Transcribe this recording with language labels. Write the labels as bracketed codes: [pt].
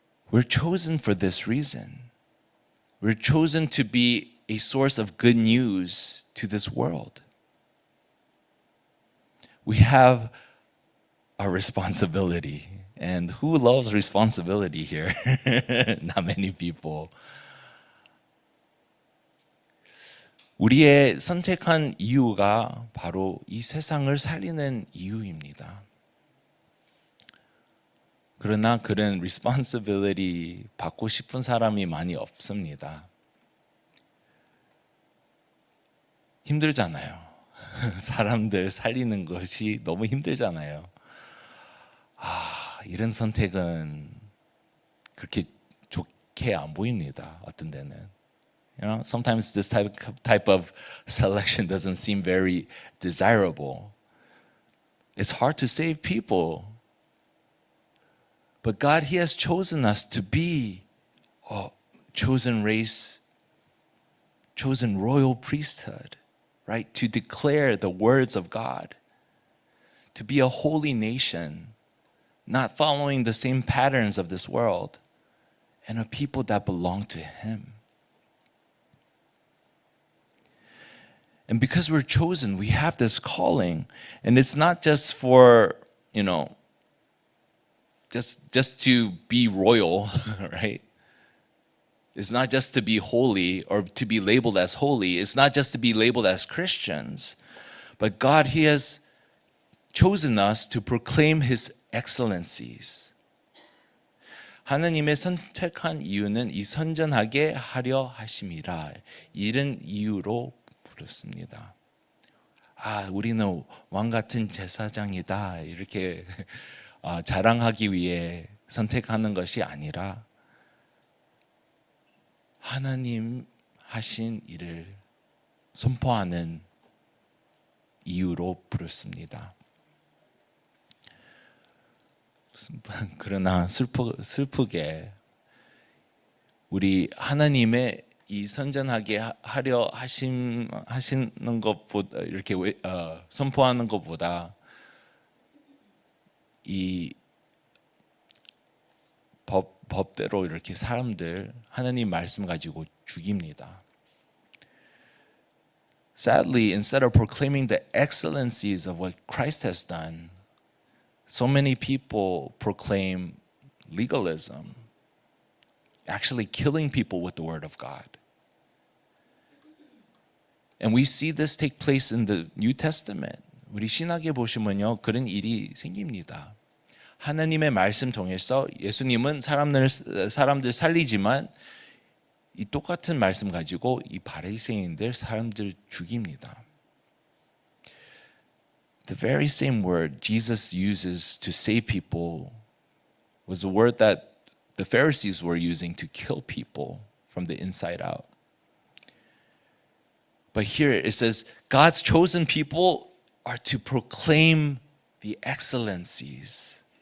[en] We're chosen for this reason. We're chosen to be a source of good news to this world. We have a responsibility. And who loves responsibility here? Not many people. [ko] 우리의 선택한 이유가 바로 이 세상을 살리는 이유입니다. 그러나 그런 responsibility 받고 싶은 사람이 많이 없습니다. 힘들잖아요. 사람들 살리는 것이 너무 힘들잖아요. 이런 선택은 그렇게 좋게 안 보입니다. 어떤 데는. [en] You know, sometimes this type of selection doesn't seem very desirable. It's hard to save people. But God, He has chosen us to be a chosen race, chosen royal priesthood, right? To declare the words of God, to be a holy nation, not following the same patterns of this world, and a people that belong to Him. And because we're chosen, we have this calling. And it's not just for, just to be royal, right? It's not just to be holy or to be labeled as holy. It's not just to be labeled as Christians. But God, He has chosen us to proclaim His excellencies. [ko] 하나님의 선택한 이유는 이 선전하게 하려 하심이라. 이런 이유로 부르습니다. 우리는 왕 같은 제사장이다. 이렇게 자랑하기 위해 선택하는 것이 아니라 하나님 하신 일을 선포하는 이유로 부르습니다. 그러나 슬프게 우리 하나님의 이 선전하게 하려 하시는 것보다 이렇게 선포하는 것보다 이 법대로 이렇게 사람들 하나님 말씀 가지고 죽입니다. [en] Sadly, instead of proclaiming the excellencies of what Christ has done, so many people proclaim legalism, actually killing people with the word of God. And we see this take place in the New Testament. [ko] 우리 신학에 보시면요, 그런 일이 생깁니다. 하나님의 말씀 통해서 예수님은 사람들 살리지만 이 똑같은 말씀 가지고 이 바리새인들 사람들 죽입니다. [en] The very same word Jesus uses to save people was the word that the Pharisees were using to kill people from the inside out. But here it says, God's chosen people are to proclaim the excellencies.